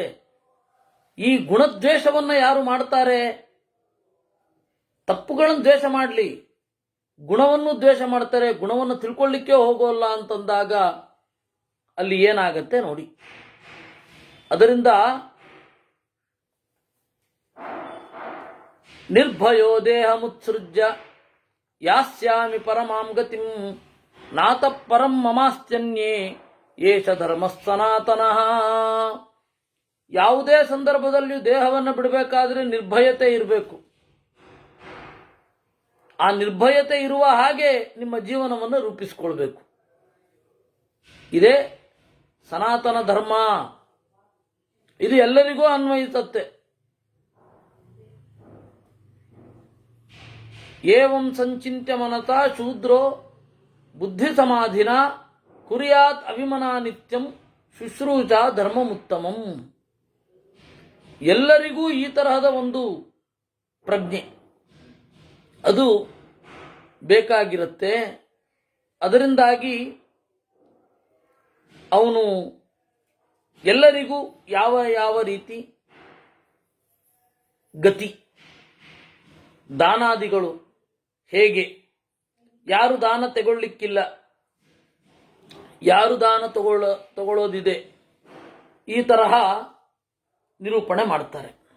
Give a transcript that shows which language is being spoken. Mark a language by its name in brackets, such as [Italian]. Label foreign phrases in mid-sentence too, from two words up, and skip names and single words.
[Kannada] ಈ ಗುಣದ್ವೇಷವನ್ನ ಯಾರು ಮಾಡ್ತಾರೆ, ತಪ್ಪುಗಳನ್ನು ದ್ವೇಷ ಮಾಡಲಿ, ಗುಣವನ್ನು ದ್ವೇಷ ಮಾಡ್ತಾರೆ, ಗುಣವನ್ನು ತಿಳ್ಕೊಳ್ಳಿಕ್ಕೆ ಹೋಗೋಲ್ಲ ಅಂತಂದಾಗ ಅಲ್ಲಿ ಏನಾಗತ್ತೆ ನೋಡಿ. [Sanskrit] ಅದರಿಂದ ನಿರ್ಭಯೋ ದೇಹ ಮುತ್ಸೃಜ್ಯ ಯಾಸ್ಯಾಮಿ ಪರಮಾಂ ಗತಿಂ ನಾತ ಪರಂ ಮಮಾಸ್ತ್ಯನ್ಯೇ ಏಷ ಧರ್ಮ ಸನಾತನಃ. [Kannada] ಯಾವುದೇ ಸಂದರ್ಭದಲ್ಲಿಯೂ ದೇಹವನ್ನು ಬಿಡಬೇಕಾದ್ರೆ ನಿರ್ಭಯತೆ ಇರಬೇಕು. ಆ ನಿರ್ಭಯತೆ ಇರುವ ಹಾಗೆ ನಿಮ್ಮ ಜೀವನವನ್ನು ರೂಪಿಸಿಕೊಳ್ಬೇಕು. ಇದೇ ಸನಾತನ ಧರ್ಮ. ಇದು ಎಲ್ಲರಿಗೂ ಅನ್ವಯಿಸುತ್ತೆ. [Sanskrit] ಏವಂ ಸಂಚಿತ್ಯ ಮನತಾ ಶೂದ್ರೋ ಬುದ್ಧಿ ಸಮಾಧಿನ ಕುರ್ಯಾತ್ ಅವಿಮನಾ ನಿತ್ಯಂ ಶುಶ್ರೂಷ ಧರ್ಮಮುತ್ತಮಂ. [Kannada] ಎಲ್ಲರಿಗೂ ಈ ತರಹದ ಒಂದು ಪ್ರಜ್ಞೆ ಅದು ಬೇಕಾಗಿರುತ್ತೆ. ಅದರಿಂದಾಗಿ ಅವನು ಎಲ್ಲರಿಗೂ ಯಾವ ಯಾವ ರೀತಿ ಗತಿ, ದಾನಾದಿಗಳು ಹೇಗೆ, ಯಾರು ದಾನ ತಗೊಳ್ಳಿಕ್ಕಿಲ್ಲ, ಯಾರು ದಾನ ತಗೊಳ್ಳೋದಿದೆ, ಈ ತರಹ ನಿರೂಪಣೆ ಮಾಡ್ತಾರೆ.